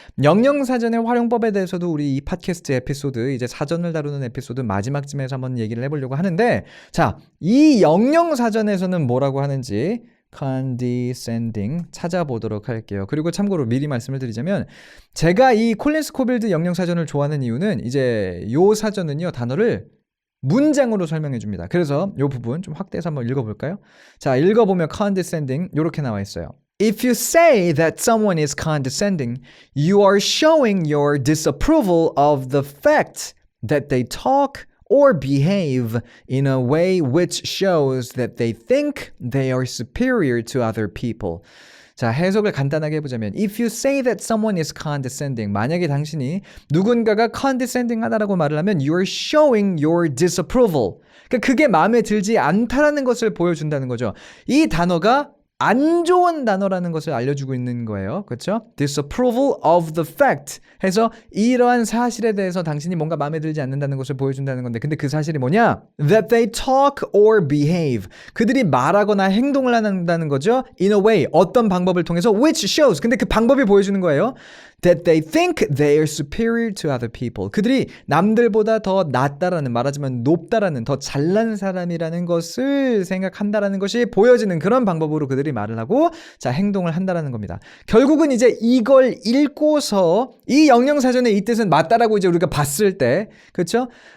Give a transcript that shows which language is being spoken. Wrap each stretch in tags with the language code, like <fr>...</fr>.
<ko>영영사전의 활용법에 대해서도 우리 이 팟캐스트 에피소드, 이제 사전을 다루는 에피소드 마지막쯤에서 한번 얘기를 해보려고 하는데, 자, 이 영영사전에서는 뭐라고 하는지 condescending 찾아보도록 할게요. 그리고 참고로 미리 말씀을 드리자면, 제가 이 콜린스 코빌드 영영사전을 좋아하는 이유는 이제 요 사전은요, 단어를 문장으로 설명해 줍니다. 그래서 이 부분 좀 확대해서 한번 읽어볼까요? 자, 읽어보면 condescending 이렇게 나와 있어요.</ko> <en>If you say that someone is condescending, you are showing your disapproval of the fact that they talk or behave in a way which shows that they think they are superior to other people.</en> <ko>자, 해석을 간단하게 해보자면</ko> <en>If you say that someone is condescending,</en> <ko>만약에 당신이 누군가가 condescending 하다라고 말을 하면</ko> <en>You're showing your disapproval.</en> <ko>그러니까 그게 마음에 들지 않다라는 것을 보여준다는 거죠. 이 단어가 안 좋은 단어라는 것을 알려주고 있는 거예요. 그렇죠?</ko> <en>Disapproval of the fact</en> <ko>해서 이러한 사실에 대해서 당신이 뭔가 마음에 들지 않는다는 것을 보여준다는 건데, 근데 그 사실이 뭐냐?</ko> <en>That they talk or behave.</en> <ko>그들이 말하거나 행동을 한다는 거죠.</ko> <en>In a way,</en> <ko>어떤 방법을 통해서</ko> <en>which shows.</en> <ko>근데 그 방법이 보여주는 거예요.</ko> <en>That they think they are superior to other people.</en> <ko>그들이 남들보다 더 낫다라는, 말하자면 높다라는, 더 잘난 사람이라는 것을 생각한다라는 것이 보여지는 그런 방법으로 그들이 말을 하고, 자, 행동을 한다라는 겁니다. 결국은 이제 이걸 읽고서 이 영영사전의 이 뜻은 맞다라고 이제 우리가 봤을 때, 그렇죠?</ko>